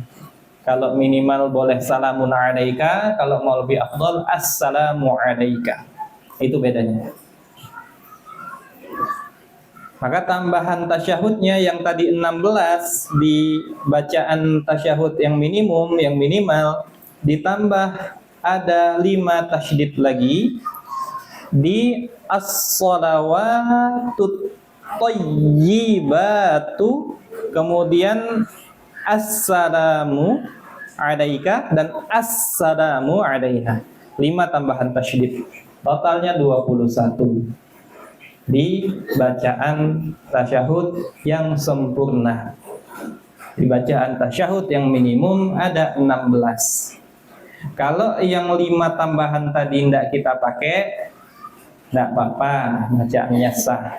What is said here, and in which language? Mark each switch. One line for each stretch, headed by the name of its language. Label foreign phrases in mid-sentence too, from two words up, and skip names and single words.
Indonesian: Kalau minimal boleh
Arabic: سلام عليك,
Indonesian: kalau mau lebih afdal
Arabic: السلام عليك.
Indonesian: Itu bedanya. Maka tambahan tasyahudnya yang tadi 16 di bacaan tasyahud yang minimum, yang minimal, ditambah ada 5 tasydid lagi di
Arabic: الصلوات الطيبات,
Indonesian: kemudian
Arabic: السلام عليك
Indonesian: dan
Arabic: السلام عليها.
Indonesian: 5 tambahan tasydid. Totalnya 21 di bacaan tasyahud yang sempurna. Di bacaan tasyahud yang minimum ada 16. Kalau yang 5 tambahan tadi tidak kita pakai, tidak apa-apa, bacaannya sah.